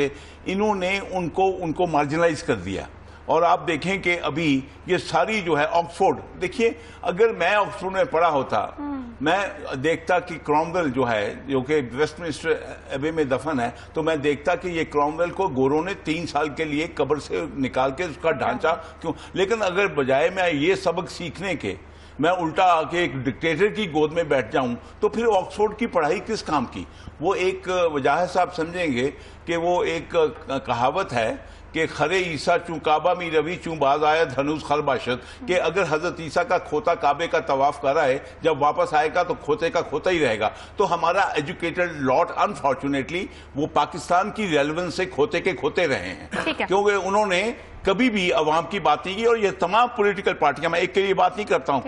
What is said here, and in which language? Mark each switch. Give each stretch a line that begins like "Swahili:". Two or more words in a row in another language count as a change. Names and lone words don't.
Urdu: انہوں نے ان کو مارجنلائز کر دیا. اور آپ دیکھیں کہ ابھی یہ ساری جو ہے آکسفورڈ، دیکھیے اگر میں آکسفورڈ میں پڑھا ہوتا، میں دیکھتا کہ کرومویل جو ہے جو کہ ویسٹ منسٹر ایبے میں دفن ہے، تو میں دیکھتا کہ یہ کرومویل کو گوروں نے 3 سال کے لیے قبر سے نکال کے اس کا ڈھانچہ کیوں. لیکن اگر بجائے میں یہ سبق سیکھنے کے میں الٹا آ کے ایک ڈکٹیٹر کی گود میں بیٹھ جاؤں تو پھر آکسفورڈ کی پڑھائی کس کام کی؟ وہ ایک وجاہت صاحب سمجھیں گے کہ وہ ایک کہاوت ہے کہ
Persian: خرے عیسیٰ چوں کعبہ می روی چوں باز آید ہنوز خر باشد،
Urdu: کہ اگر حضرت عیسیٰ کا کھوتا کعبے کا طواف کر آئے، جب واپس آئے گا تو کھوتے کا کھوتا ہی رہے گا. تو ہمارا
English: educated lot unfortunately
Urdu: وہ پاکستان کی ریلیونس سے کھوتے کے کھوتے رہے ہیں، کیونکہ انہوں نے کبھی بھی عوام کی بات نہیں کی. اور یہ تمام
English: political parties,
Urdu: میں ایک کے لیے بات نہیں کرتا ہوں.